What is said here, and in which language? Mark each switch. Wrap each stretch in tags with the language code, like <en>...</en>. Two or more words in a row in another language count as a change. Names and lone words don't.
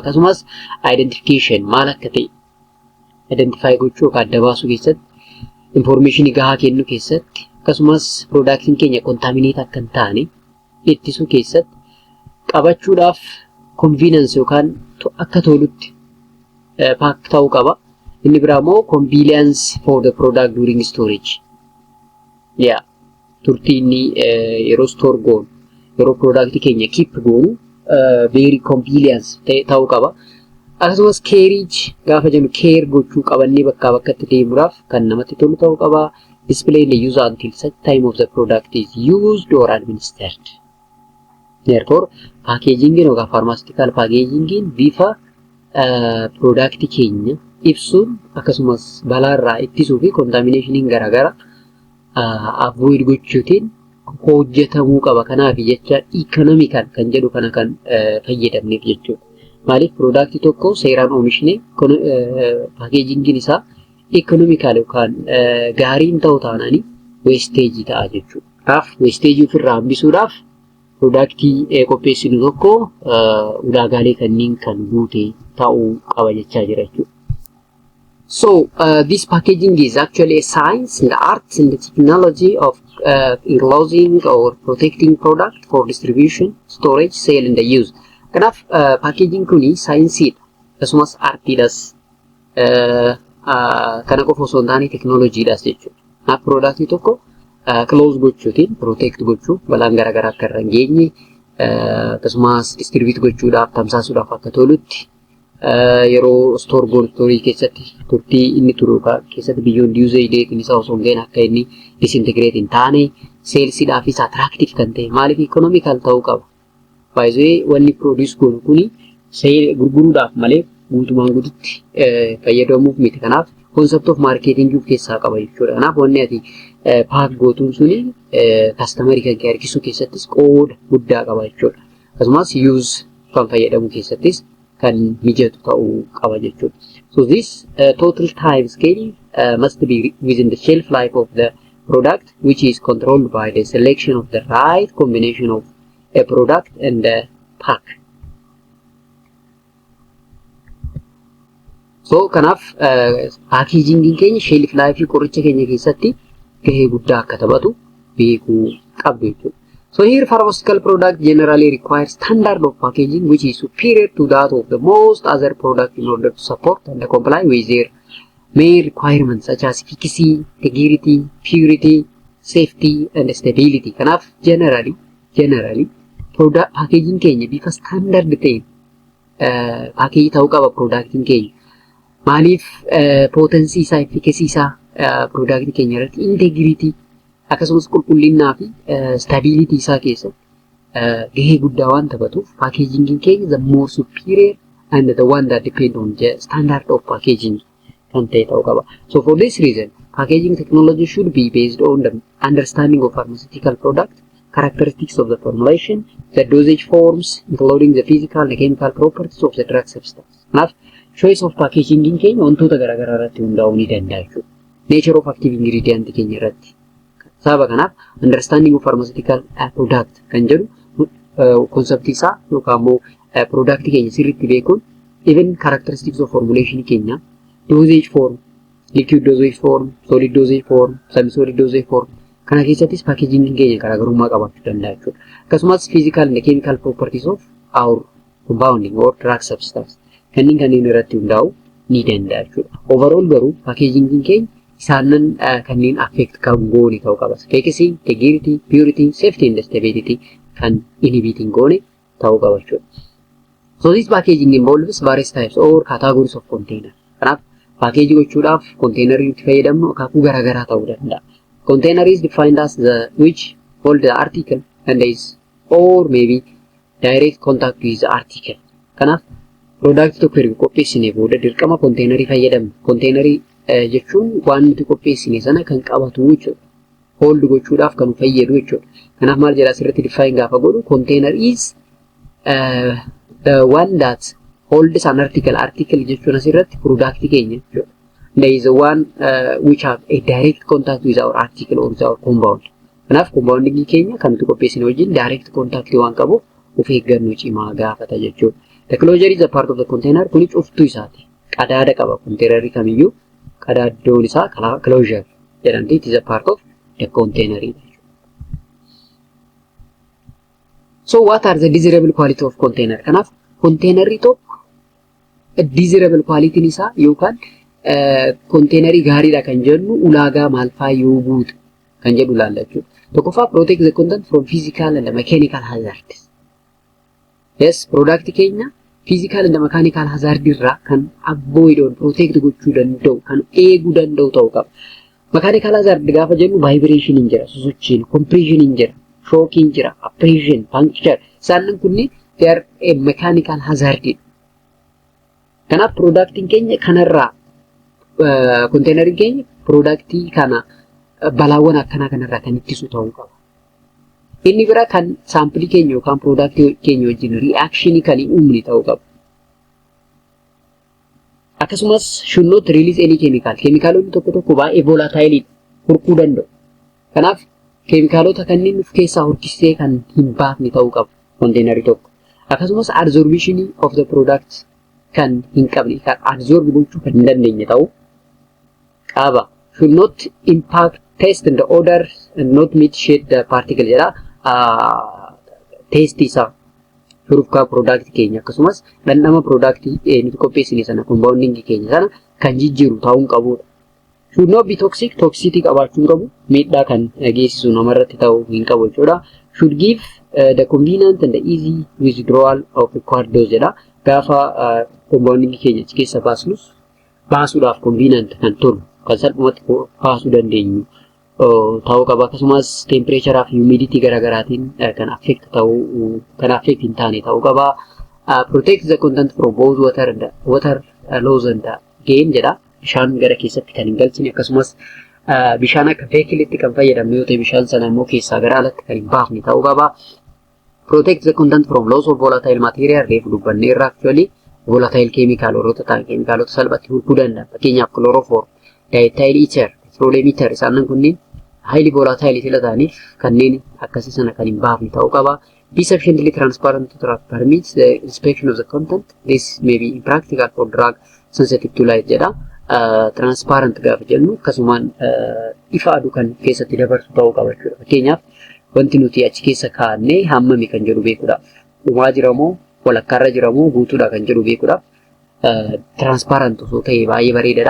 <om>Akkasumas identification maal akka ta'e identify gochuu yookaan adda baasuu keessatti, information gahaa kennu keessatti, akkasumas productiin keenya contaminate akka hin taane ittisuu keessatti qabachuudhaaf convenience yookaan akka tolutti pack ta'uu qaba. Inni biraa immoo</om> <en>convenience for the product during storage.</en> <om>Turtiinni yeroo store goonu, yeroo product keenya keep goonu</om> <en>very convenience</en> <om>ta'uu qaba. Akkasumas carriage gaafa jennu care gochuu qabannee bakkaa bakkatti deemuudhaaf kan namatti tolu ta'uu qaba.</om> <en>Display the user until such time of the product is used or administered. Therefore,</en> <om>packagingin yookaan pharmaceutical packagingin bifa product keenya ibsuun akkasumas balaarraa ittisuu fi contaminationin garaagara avoid gochuutiin hojjetamuu qaba. Kanaaf jecha economical kan jedhu kana kan fayyadamneef jechuudha. Maaliif product tokko seeraan oomishne packagingin isaa economical yookaan gaariin ta'uu taananii wastage ta'a jechuudha. Kanaaf wastage ofirraa hambisuudhaaf productii qopheessinu tokko ulaagaalee kanneen kan guute ta'uu qaba jechaa jira jechuudha.</om> <en>So this packaging is actually a science and art and the technology of enclosing or protecting product for distribution, storage, sale and use.</en> <om>Kanaaf packaging kuni saayinsiidha. akkasumas artiidhas kana qofa osoo hin taane teknooloojiidhas jechuudha. Kanaaf product tokko close gochuutiin protect gochuu balaan garaagaraa akka irra hin geenye akkasumas distribute gochuudhaaf tamsaasuudhaaf akka tolutti yeroo storage keessatti turtii inni turu keessatti</om> <en>beyond usage date</en> <om>isaa osoo hin geenye akka inni disintegrate hin taane salesiidhaafis attractive kan ta'e maaliif economical ta'uu qaba.</om> <en>By the way</en> <om>wanni produce goonu kuni gurguruudhaaf malee guutumaan guututti fayyadamuuf miti. Kanaaf</om> <en>concept of marketing of</en> <om>keessaa qaba jechuudha. Kanaaf wanni ati paak gootuun suni customer kan harkisuu keessattis qooda guddaa qaba jechuudha. Akkasumas use kan fayyadamu keessattis kan mijatu ta'uu qaba jechuudha.</om> <en>So this total time scale must be within the shelf life of the product, which is controlled by the selection of the right combination of a product and a pack.</en> <om>So kanaaf packaging keenya</om> <en>shelf life</en> <om>qoricha keenya keessatti gahee guddaa akka taphatu beekuu qabdu jechuudha.</om> <en>So here pharmaceutical product generally requires standard of packaging which is superior to that of the most other product in order to support and comply with their main requirements such as efficacy, integrity, purity, safety and stability.</en> <om>Kanaaf</om> <en>generally product packaging</en> <om>keenya bifa standard ta'een package ta'uu qaba productiin keenya. Maaliif potency isaa, efficacy isaa product keenya irratti integrity akkasumas qulqullinnaa fi stability isaa keessatti gahee guddaa waan taphatuuf packaging keenya</om> <en>the more superior and the one that depend on the standard of packaging</en> <om>kan ta'e ta'uu qaba.</om> <en>So for this reason packaging technology should be based on the understanding of pharmaceutical product, characteristics of the formulation, the dosage forms, including the physical and chemical properties of the drug substance.</en> <om>Kanaaf</om> <en>choice of packaging</en> <om>keenya wantoota garaagaraa irratti hundaa'uu ni danda'a jechuudha.</om> <en>Nature of active ingredient</en> <om>keenya irratti. Sababa kanaaf</om> <en>understanding of pharmaceutical product</en> <om>kan jedhu concept isaa yookaan immoo product keenya sirriitti beekuun</om> <en>even characteristics of formulation</en> <om>keenya</om> <en>dosage form, liquid dosage form,</en> <om>solid dosage form, semi-solid dosage form kana keessattis packaging keenya garaagarummaa qabaachuu danda'a jechuudha.</om> <en>Akkasumas physical and chemical properties of our compounding or drug substance</en> <om>kanneen irratti hundaa'uu ni danda'a jechuudha. Overall garuu packaging keenya isaanan kanneen affect kan goone ta'uu qaba.</om> <en>Efficacy, integrity, purity, safety and stability kan inhibiting</en> <om>goone ta'uu qaba jechuudha.</om> <en>So this packaging involves various types or categories of container.</en> <om>Kanaaf package gochuudhaaf container itti fayyadamnu akaakuu garaagaraa ta'uu danda'a.</om> <en>Container is defined as the which hold the article and is or maybe direct contact with the article.</en> <om>Kanaaf product tokko erga qopheessinee booda dirqama container fayyadamna. Container jechuun waan nuti qopheessine sana kan qabatu jechuudha. Hold gochuudhaaf kan fayyadu jechuudha. Kanaaf maal jedha asirratti</om> <en>define</en> <om>gaafa godhu</om> <en>container is the one that holds an article.</en> <om>Article jechuun asirratti product keenya jechuudha.</om> <en>There is one which have a direct contact with our article or with our compound.</en> <om>Kanaaf compounding keenya kan nuti qopheessine wajjin</om> <en>direct contact</en> <om>waan qabu of eeggannoo cimaa gaafata jechuudha.</om> <en>The closure is a part of the container.</en> <om>Kuni cuftuu isaati. Qadaada qaba container kamiyyuu. Qadaaddoon isaa closure jedhamti.</om> <en>It is a part of the container. So what are the desirable quality of container?</en> <om>Kanaaf container tokko</om> <en>desirable quality</en> <om>isaa yookaan container gaariidha kan jennu ulaagaa maal faa yoo guutu kan jedhu ilaalla jechuudha.</om> <en>Tokkoffaa protect the content from physical and mechanical hazards.</en> <om>Yes, product keenya</om> <en>physical and mechanical hazard</en> <om>irraa kan</om> <en>avoid or protect</en> <om>gochuu danda'u kan eeguu danda'u ta'uu qaba.</om> <en>Mechanical hazard</en> <om>gaafa jennu vibration hin jira, sosochiin, compression hin jira, shock hin jira, abrasion, puncture. Isaan kunniin</om> <en>they are a mechanical hazard.</en> <om>Kanaaf product keenya kanarraa container keenya product kana balaawwan akkanaa kanarraa kan ittisu ta'uu qaba. Inni bira kan sample keenya yookaan product keenya wajjin reaction kan uumne ta'uu qaba.</om> <en>Akkasumas should not release any chemical.</en> <om>Keemikaalonni tokko baay'ee volatile hurkuu danda'u. Kanaaf keemikaalota kanneen of keessaa hurkisee kan hin baafne ta'uu qaba container tokko. Akkasumas</om> <en>absorption of the product</en> <om>kan hin qabne kan absorb gochuu kan hin dandeenye ta'uu qaba.</om> <en>Should not impact taste and the odor and not mitigate the particle jedha.</en> <om>Taste isaa shurufkaa product keenya akkasumas dhandhama product nuti qopheessine sana compounding keenya sana kan jijjiiru ta'uu qabudha.</om> <en>Should not be toxic,</en> <om>toxicity qabaachuu qabu, miidhaa kan geessisu namarratti ta'uu hin qabu jechuudha.</om> <en>Should give the convenient and the easy withdrawal of required dose jedha.</en> <om>Gaafa compounding keenya achi keessa baasnus baasuudhaaf convenient kan tolu kan salphumatti baasuu dandeenyu ta'uu qaba. Akkasumas temperature fi humidity garaagaraatiin kan affect hin taane ta'uu qaba.</om> <en>Protect the content from both water loss and gain jedha.</en> <om>Bishaan gara keessatti kan hin galchine akkasumas bishaan akka veekilitti kan fayyadamne yoo ta'e bishaan sana immoo keessaa gara alatti kan hin baafne ta'uu qaba.</om> <en>Protect the content from loss of volatile material</en> <om>reefu dubbannee irraa</om> <en>actually volatile chemical</en> <om>warroota ta'an keemikaalota salphatti hurkuu danda'a. Fakkeenyaaf chloroform,</om> <en>diethyl ether, petroleum ether</en> <om>isaan kunniin</om> <en>highly volatile</en> <om>sila ta'aniif kanneen akkasii sana kan hin baafne ta'uu qaba.</om> <en>Be sufficiently transparent to permit the inspection of the content. This may be impractical for drug sensitive to light jedha.</en> <om>Transparent gaafa jennu akkasumaan ifa aduu kan keessatti dabarsu ta'uu qaba jechuudha. Fakkeenyaaf wanti nuti achi keessa kaa'annee hammami kan jedhu beekuudhaaf dhumaa jiramoo walakkaarra jiramoo guutuudha kan jedhu beekuudhaaf transparent osoo ta'e baay'ee bareedaadha.</om>